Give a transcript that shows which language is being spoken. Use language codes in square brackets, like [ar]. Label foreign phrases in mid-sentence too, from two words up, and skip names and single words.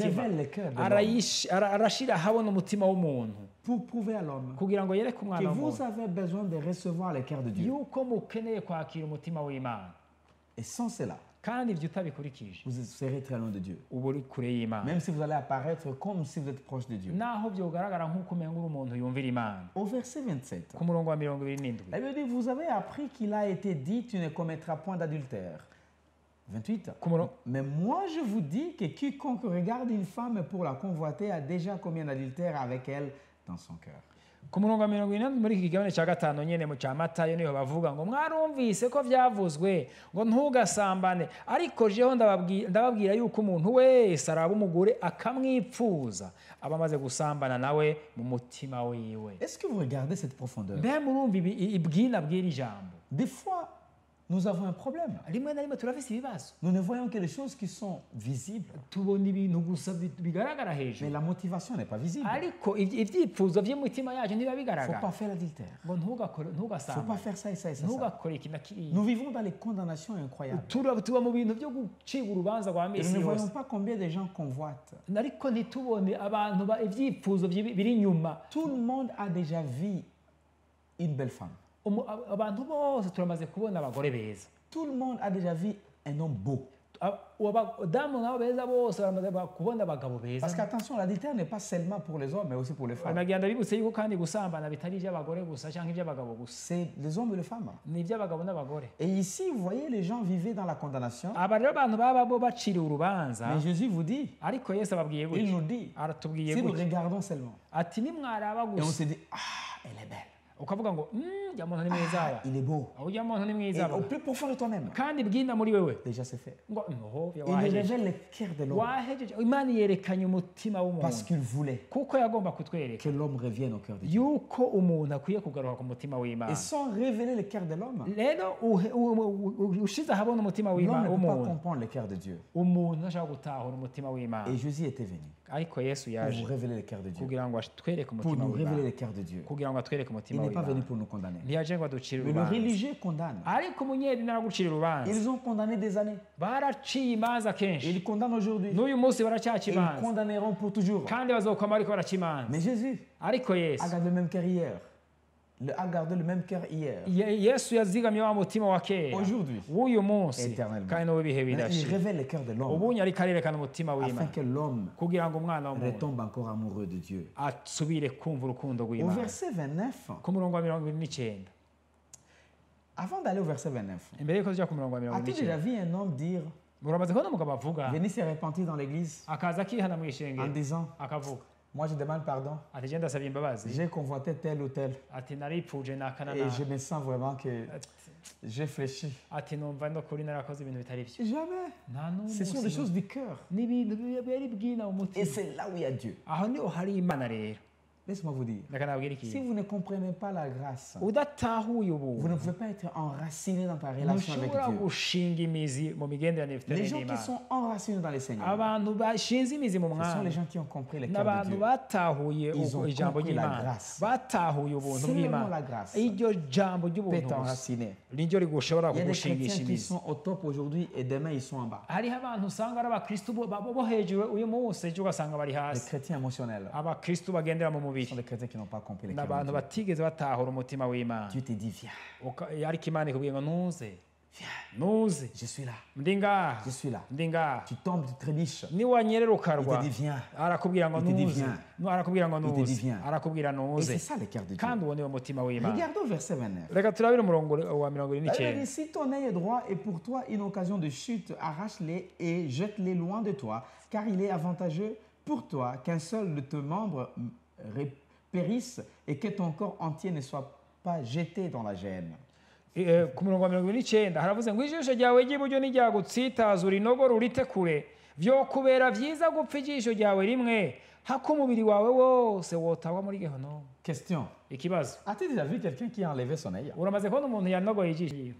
[rn] imitima, [fr] révèle le cœur de l'homme [rn] arashira ahabona umutima w'umuntu [fr] pour prouver à l'homme [rn] kugira ngo yereke [fr] que [rn] umwana [fr] vous [rn] w'umuntu [fr] avez besoin de recevoir le cœur de Dieu. [rn] yuko mukeneye kwakira umutima w'Imana. [fr] Et sans cela, [rn] kandi ibyo utabikurikije [fr] vous serez très loin de Dieu. [rn] uba uri kure y'imana [fr] Même si vous allez apparaître comme si vous êtes proche de Dieu. [rn] naho byogaragara nk'uko umenga uri umuntu yumvira imana. [fr] Au verset 27, [rn] Ku murongo wa 27 [fr] la Bible dit, vous avez appris qu'il a été dit, tu ne commettras point d'adultère. 28. Mais moi je vous dis que quiconque regarde une femme pour la convoiter a déjà commis un adultère avec elle dans son cœur. [rn] ku murongo wa 27 muri iki kigabane cya gatanu nyene mu cya Matayo niho bavuga ngo mwarumvise ko byavuzwe ngo ntugasambane, ariko jeho ndababwira yuko umuntu wese araba umugore akamwipfuza aba amaze gusambana nawe mu mutima wiwe. [fr] Est-ce que vous regardez cette profondeur? [rn] mbe murumva ibwina bw'iri jambo? [fr] Des fois, nous avons un problème. [rn] rimwe na rimwe turafise ibibazo, [fr] Nous ne voyons que les choses qui sont visibles. [rn] tubona ibintu gusa bigaragara [fr] Mais [rn] hejuru, [fr] la motivation n'est pas visible. [rn] ariko ivyipfuzo vy'umutima yacu ntibiba [fr] Il ne faut [rn] bigaragara. [fr] pas faire l'adultère. [rn] ngo [fr] Il ne faut pas [rn] ntugasambane, [fr] faire ça et ça et ça. [rn] ntugakore iki na kiriya. [fr] Nous vivons dans les condamnations incroyables. [rn] tuba mu bintu byo gucibwa urubanza rwa [fr] Et nous [rn] misi [fr] ne voyons [rn] yose, [fr] pas combien de gens convoitent. [rn] ariko ntitubone abantu ivyipfuzo biri inyuma. [fr] Tout le monde a déjà vu une belle femme. [rn] Abantu bose turamaze kubona abagore beza, [fr] Tout le monde a déjà vu un homme beau. [rn] abadamu nabo beza bose baramaze kubona abagabo beza. [fr] Parce qu'attention, l'adultère n'est pas seulement pour les hommes, mais aussi pour les femmes. [rn] Nagenda bibutse yuko kandi gusambana bitari iby'abagore gusa cyangwa iby'abagabo gusa, [fr] C'est les hommes et les femmes. [rn] ni iby'abagabo n'abagore. [fr] Et ici, vous voyez, les gens vivaient dans la condamnation. [rn] aba rero abantu baba bo baciriwe urubanza, [fr] Mais Jésus vous dit, [rn] ariko Yesu ababwiye [fr] il [rn] gutya, [fr] nous dit, [rn] aratubwiye [fr] si nous [rn] gutya [fr] regardons seulement, [rn] ati nimwaraba [fr] et on [rn] gusa [fr] se dit, ah, elle est belle, [rn] ukavuga ngo ujya muntu ni mwiza aba, [fr] il est beau. [rn] ujya muntu ni [fr] Et [rn] mwiza aba, [fr] au plus profond de toi-même, [rn] kandi bwina muri wewe [fr] déjà c'est fait. [rn] ngo noho [fr] Il [rn] wahejeje [fr] révèle les cœurs de l'homme [rn] wahejeje. Imana yerekanye umutima [fr] parce [rn] w'umuntu [fr] qu'il voulait [rn] kuko yagomba kutwereka [fr] que l'homme revienne au cœur de Dieu. [rn] yuko umuntu akwiye kugaruka ku mutima [fr] Et [rn] w'Imana. [fr] sans révéler le cœur de l'homme, [rn] rero ushize ahabona umutima [fr] l'homme ne peut pas [rn] w'umuntu, [fr] comprendre le cœur de Dieu. [rn] umuntu ashaka gutahura umutima w'Imana. [fr] Et Jésus était venu [rn] ariko Yesu [fr] pour [rn] yaje [fr] vous révéler le cœur de Dieu, [rn] kugira ngo atwereke [fr] pour [rn] umutima [fr] nous révéler [rn] w'Imana, [fr] le cœur de Dieu. [rn] kugira ngo atwereke [fr] Il [rn] umutima [fr] n'est pas venu [rn] w'Imana. [fr] pour nous condamner. [rn] ntiyaje ngo aducire [fr] Mais le [rn] urubanza, [fr] religieux condamne. [rn] ariko umunyedini aragucira urubanza. [fr] Ils ont condamné des années. [rn] baraciye imanza [fr] Et [rn] kenshi, [fr] ils condamnent aujourd'hui. [rn] n'uyu munsi [fr] Et [rn] baracyaca [fr] ils [rn] imanza, [fr] condamneront pour toujours. [rn] kandi bazokwama ariko baraca imanza. [fr] Mais Jésus [rn] ariko Yesu [fr] a gardé le même cœur hier. A gardé le même cœur hier. [rn] Yesu yazigamye wa mutima wa kera [fr] Aujourd'hui, [rn] w'uyu munsi [fr] éternellement. [rn] kandi n'uw'ibihe [fr] Maintenant, il [rn] bidashira. [fr] révèle le cœur de l'homme [rn] ubunye ariko arerekana umutima [fr] afin [rn] w'Imana [fr] que l'homme [rn] kugira ngo umwana w'umuntu [fr] retombe encore amoureux de Dieu. [rn] asubire kumva urukundo [fr] Au [rn] rw'Imana. [fr] verset 29, [rn] ku murongo wa 29, [fr] avant d'aller au verset 29, [rn] imbere y'uko tujya ku murongo wa [fr] as-tu déjà [rn] 29, [fr] vu un homme dire, [rn] uramaze kubona umugabo avuga [fr] venir se repentir dans l'église [rn] akaza akihana mu [fr] en [rn] ishengero [fr] disant, [rn] akavuga [fr] moi je demande pardon, [rn] ati je ndasabye imbabazi, [fr] j'ai convoité tel ou tel [rn] ati naripfuje nakana [fr] et je me sens vraiment que j'ai fléchi. [rn] ati numva no kuri narakoze ibintu bitari byo. [fr] Jamais. [rn] nta [fr] Ce sont des [rn] n'umunsi [fr] choses du cœur. [rn] n'ibintu biri bwina [fr] Et [rn] umutima, [fr] c'est là où il y a Dieu. [rn] aho niho hari Imana rero. [fr] Laisse-moi vous dire, [rn] reka nabwira [fr] si [rn] ikintu, [fr] vous ne comprenez pas la grâce, [rn] udatahuye [fr] vous [rn] ubu [fr] ne pouvez pas être enraciné dans ta relation avec [rn] ntushobora [fr] Dieu. [rn] gushinga imizi mu migenderanire ufite [fr] Les gens qui [rn] n'Imana. [fr] sont enracinés dans les Seigneurs, [rn] abantu bashinze imizi mu [fr] ce sont [rn] mwami [fr] les gens qui ont compris le cœur de [rn] n'abantu [fr] Dieu. [rn] batahuye [fr] Ils ont [rn] ijambo [fr] compris la [rn] ry'Imana, [fr] grâce. [rn] batahuye ubuntu [fr] Seulement la [rn] bw'Imana. [fr] grâce [rn] iryo jambo [fr] peut [rn] ry'ubuntu gusa [fr] t'enraciner. [rn] niryo rigushobora [fr] Il y a des [rn] kugushingisha [fr] chrétiens qui [rn] imizi. [fr] sont au top aujourd'hui et demain ils sont en bas. [rn] hariho abantu usanga ari abakristu bo hejuru uyu munsi ejo ugasanga bari [fr] Les [rn] hasi. [fr] chrétiens émotionnels [rn] abakristu bagendera mu [fr] sont [rn] mubiri [fr] des chrétiens qui n'ont pas compris le [rn] ni [fr] cœur de [rn] abantu [fr] Dieu. [rn] batigeze batahura umutima w'Imana. [fr] Dieu te dit, viens, [rn] ariko Imana ikubwiye ngo nuze [fr] viens, [rn] nuze, [fr] je suis là, [rn] ndi ngaha [fr] je suis là. [rn] ndi ngaha. [fr] Tu tombes, tu trébuches. [rn] niwanyerera [fr] Il [rn] ukarwa [fr] te dit, viens. [rn] arakubwira ngo [fr] Il te dit, [rn] nuze, [fr] viens. [rn] arakubwira ngo [fr] Il te dit, [rn] nuze, [fr] viens. [rn] arakubwira [fr] Et [rn] nuze, [fr] c'est ça le cœur de Dieu. [rn] kandi uwo niwo mutima w'Imana. [fr] Regardons verset 29. [rn] reka turabire umurongo wa [fr] La Bible [rn] 29. [fr] dit, si ton œil est droit et pour toi une occasion de chute, arrache-les et jette-les loin de toi, car il est avantageux pour toi qu'un seul de tes membres périsse et que ton corps entier ne soit pas jeté dans la gêne. [rn] ku murongo wa 29 haravuze ngo ijisho ryawe ry'iburyo niryagutsitaza urinogo rurite kure, vyokubera vyiza gupfa ijisho ryawe rimwe, hako umubiri wawe wose wotagwa muri Gehonomu. [fr] Question. [rn] Ikibazo, [fr] As-tu déjà vu quelqu'un qui a enlevé son œil? [rn] uramaze kubona umuntu yanogoye ijisho?